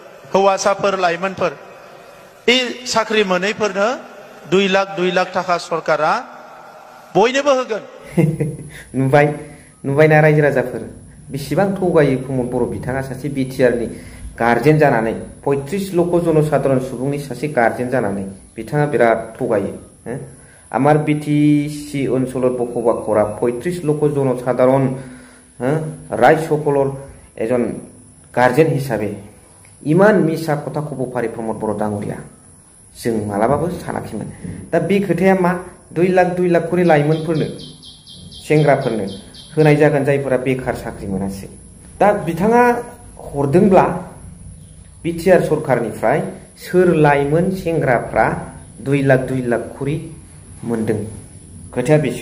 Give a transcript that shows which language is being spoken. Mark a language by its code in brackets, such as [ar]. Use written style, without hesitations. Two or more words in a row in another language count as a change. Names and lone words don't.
[brx] हौवासाफोर लाइमोनफोर बे साख्रि मोनैफोरनो 2 लाख थाखा सरकारा बयनोबो होगोन। नुबायना रायजो राजाफोर बेसेबां थगायो प्रमद बर' बिथाङा सासे बिटिआर नि गार्जेन जानानै 35 लक्ष जनसाधारण सुबुंनि सासे गार्जेन जानानै बिथाङा बिराद थगायो। [as] আমার বিটিসি অঞ্চলত বসবাস কৰা 35 লক্ষ জনসাধারণ রাজ্য সকলৰ এজন গার্জেন হিসাবে ইমান মিছা কথা কব পারে प्रमद बर' ডাঙৰীয়া [brx] जों मालाबाबो सानाखैमोन। दा बे खोथाया मा 2 लाख करि लाइमोनफोरनो सेंग्राफोरनो होनाय जागोन जायफोरा बेकार साख्रि मोनासै। दा बिथाङा हरदोंब्ला बिटिआर सरकारनिफ्राय सोर लाइमोन सेंग्राफ्रा 2 लाख करि मोनदों खोथाया बेसो।